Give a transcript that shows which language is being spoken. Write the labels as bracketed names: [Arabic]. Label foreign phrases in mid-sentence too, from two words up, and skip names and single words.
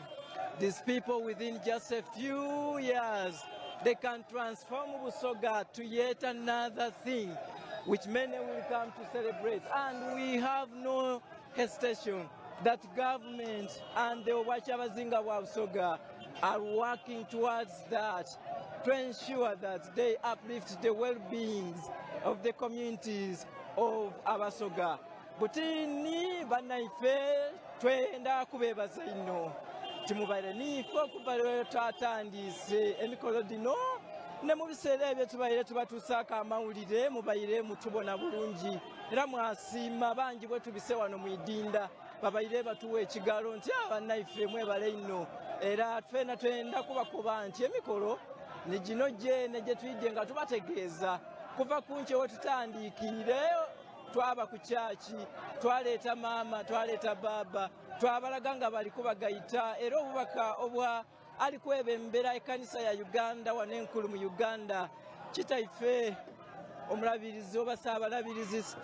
[English] These people within just a few years, they can transform Busoga to yet another thing which many will come to celebrate. And we have no hesitation that government and the Kyabazinga wa Busoga are working towards that to ensure that they uplift the well-beings of the communities of Abasoga. [Soga] Butini banaife twenda kubebaza ino timubaire nifo okuva twatandise emikolo dino ne mu biseera ebyo tubaire tubatuusaako amawulire mubaire mutubona bulungi era mwasiima bangi bwe tubise wano mu idinda babayire batuwa ekigalo nti abannayiffe mwebale nno era ffenna twenda kubakuba nti emikolo ne gino gyene gye tuyidde nga tubategeeza kuva ku nkye we tutandiikire twaba ku kyaki twaleeta maama twaleeta baaba twabalaga nga bali kubagayita era obubaka obwa ali kwebembera ekkanisa ya Uganda wano enkulu mu Uganda kitaife omulabirizi oba saabalabirizi